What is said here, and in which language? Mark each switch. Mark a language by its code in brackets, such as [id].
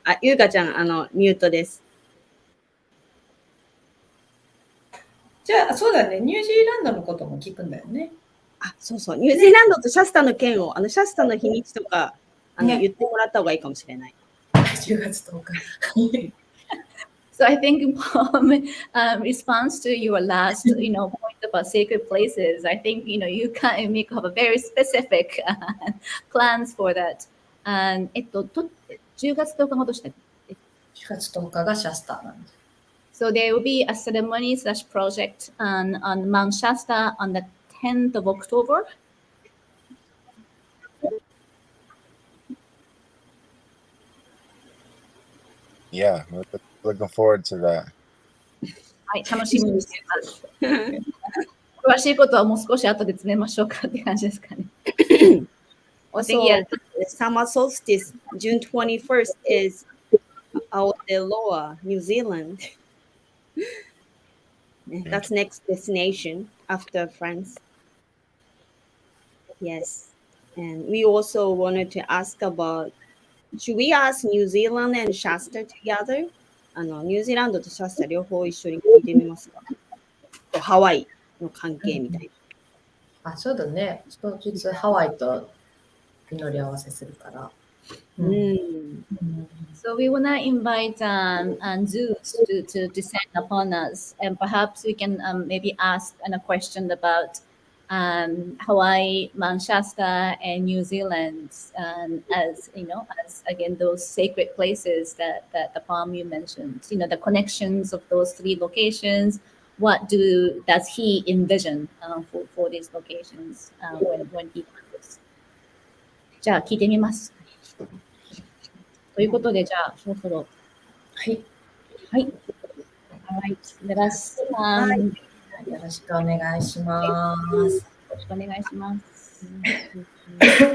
[ja] ゆかちゃん、ミュートです。じゃあ、そうだね。ニュージーランドのことも聞くんだよね。そうそう。ニュージーランドとシャスタの件を、シャスタの日にちとか、言ってもらった方がいいかもしれない。 10月10日。 [en] So I think response to your last, point about sacred places, I think, Yuka and Miko have a very specific plans for that. [ja] And 10月10日がどうしたっけ？ 10月10日がシャスタなんです。 [en] So there will be a ceremony/project on Mount Shasta on the 10th of October. Yeah, looking forward to that. [ja] はい、楽しみにしています。詳しいことはもう少し後で詰めましょうかって感じですかね。 [en] Also, summer solstice, June 21st is Aotearoa, New Zealand. That's next destination after France. Yes. And we also wanted to ask about, should we ask New Zealand and Shasta together? [ja] ニュージーランドとシャスタ両方一緒に聞いてみますか？ハワイの関係みたいな。そうだね。当日ハワイと祈り合わせするから。 [en] So we want to invite Zeus to descend upon us, and perhaps we can maybe ask a question about Hawaii, Mount Shasta, and New Zealand, as as again those sacred places that the palm you mentioned. The connections of those three locations. What does he envision for these locations when he comes? [ja] じゃあ聞いてみます。ということで、じゃあ、そろそろ。はい。 [en] はい。Alright. Let us, [ja] よろしくお願いします。よろしくお願いします。